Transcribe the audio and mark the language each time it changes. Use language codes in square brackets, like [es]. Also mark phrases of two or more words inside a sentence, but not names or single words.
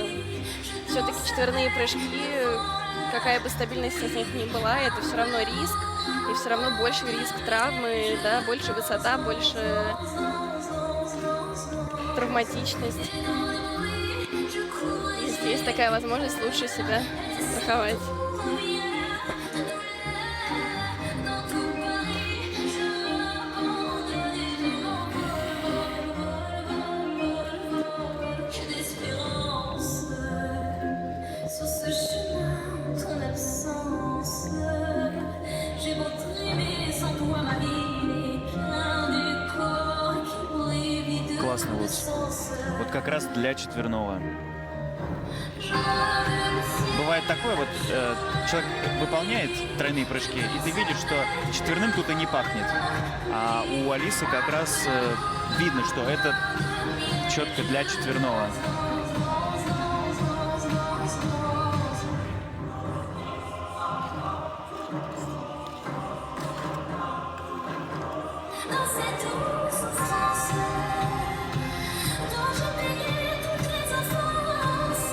[ru] Все-таки четверные прыжки, какая бы стабильность с них ни была, это все равно риск, и все равно больше риск травмы, да, больше высота, больше травматичность. Если есть такая возможность, лучше себя застраховать. [fr] J'ai d'espérance sur ce chemin, ton absence. J'ai beau trimer sans toi, ma vie n'est qu'un décor qui brille vide [ru] Классный [fr] de [ru] луц. [fr] sens. [ru] Вот как раз для четверного. [fr] Je me tiens [ru] Бывает такое, вот человек выполняет тройные прыжки, и ты видишь, что четверным тут и не пахнет. А у Алисы как раз видно, что это четко для четверного. [fr] dans cette douce souffrance dont j'ai payé toutes les offenses.